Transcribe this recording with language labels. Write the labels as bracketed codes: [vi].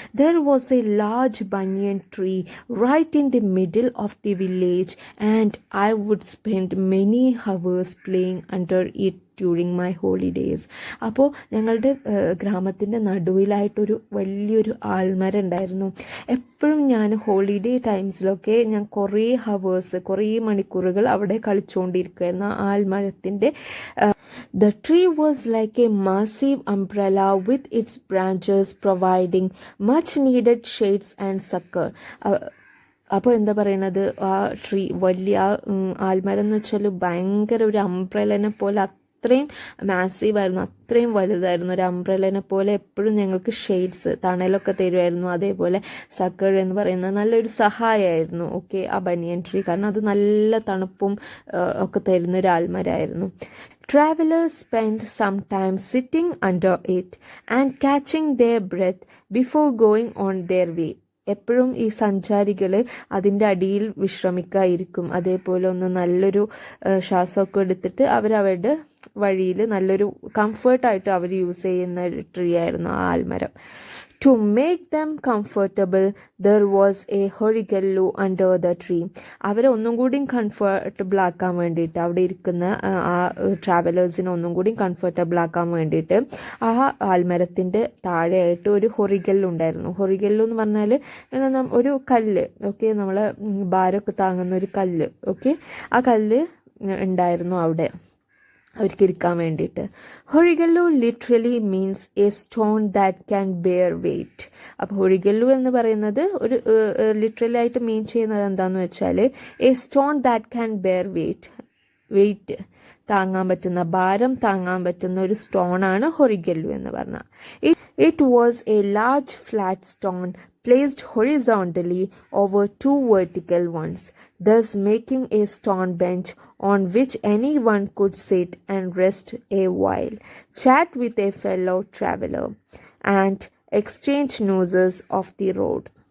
[en] There was a large banyan tree right in the middle of the village and I would spend many hours playing under it during my holidays. [ml] അപ്പോൾ ഞങ്ങളുടെ ഗ്രാമത്തിൻ്റെ നടുവിലായിട്ടൊരു വലിയൊരു ആൽമരം ഉണ്ടായിരുന്നു. എപ്പോഴും ഞാൻ holiday ടൈംസിലൊക്കെ ഞാൻ കുറേ മണിക്കൂറുകൾ അവിടെ കളിച്ചുകൊണ്ടിരിക്കുകയായിരുന്നു ആ ആൽമരത്തിൻ്റെ. [en] The tree was like a massive umbrella with its branches providing much needed shades and succor. [ml] അപ്പോൾ എന്താ പറയണത്, ആ ട്രീ വലിയ ആൽമരം എന്ന് വെച്ചാൽ ഭയങ്കര ഒരു അംബ്രലനെ പോലെ അത്രയും മാസീവായിരുന്നു, അത്രയും വലുതായിരുന്നു. ഒരു അംബ്രലനെ പോലെ എപ്പോഴും ഞങ്ങൾക്ക് ഷെയ്ഡ്സ്, തണലൊക്കെ തരുമായിരുന്നു. അതേപോലെ സക്കർ എന്ന് പറയുന്നത് നല്ലൊരു സഹായമായിരുന്നു. ഓക്കെ, ആ ബനിയൻ ട്രീ, കാരണം അത് നല്ല തണുപ്പും ഒക്കെ തരുന്ന ഒരു ആൽമരമായിരുന്നു. [en] Travelers spend some time sitting under it and catching their breath before going on their way. [ml] എപ്പോഴും ഈ സഞ്ചാരികൾ അതിൻ്റെ അടിയിൽ വിശ്രമിക്കായിരിക്കും. അതേപോലെ ഒന്ന് നല്ലൊരു ശ്വാസമൊക്കെ എടുത്തിട്ട് അവരവരുടെ വഴിയിൽ നല്ലൊരു കംഫർട്ടായിട്ട് അവർ യൂസ് ചെയ്യുന്ന ട്രീ ആയിരുന്നു ആ ആൽമരം. [en] To make them comfortable, there was a horigallu under the tree. [ml] അവരെ ഒന്നും കൂടി കംഫർട്ടബിൾ ആക്കാൻ വേണ്ടിയിട്ട്, അവിടെ ഇരിക്കുന്ന ആ ട്രാവലേഴ്സിനെ ഒന്നും കൂടി കംഫർട്ടബിൾ ആക്കാൻ വേണ്ടിയിട്ട് ആ ആൽമരത്തിൻ്റെ താഴെയായിട്ട് ഒരു ഹൊറിഗല്ലു ഉണ്ടായിരുന്നു. ഹൊറിഗല്ലു എന്ന് പറഞ്ഞാൽ ഒരു കല്ല്, ഓക്കെ, നമ്മളെ ഭാരമൊക്കെ താങ്ങുന്ന ഒരു കല്ല്, ഓക്കെ, ആ കല്ല് ഉണ്ടായിരുന്നു അവിടെ അവർക്ക് ഇരിക്കാൻ വേണ്ടിയിട്ട്. [en] ഹൊറിഗല്ലു literally means a stone that can bear weight. [ml] അപ്പോൾ ഹൊറിഗല്ലു എന്ന് പറയുന്നത് ഒരു ലിറ്ററലി ആയിട്ട് മീൻ ചെയ്യുന്നത് എന്താണെന്ന് വെച്ചാൽ [en] a stone that can bear weight [ml] താങ്ങാൻ പറ്റുന്ന, ഭാരം താങ്ങാൻ പറ്റുന്ന ഒരു സ്റ്റോണാണ് ഹൊറിഗല്ലു എന്ന് പറഞ്ഞാൽ. [en] It was a large flat stone placed horizontally over two vertical ones, thus making a stone bench on which anyone could sit and rest a while, chat with a fellow traveler, and exchange news of the road.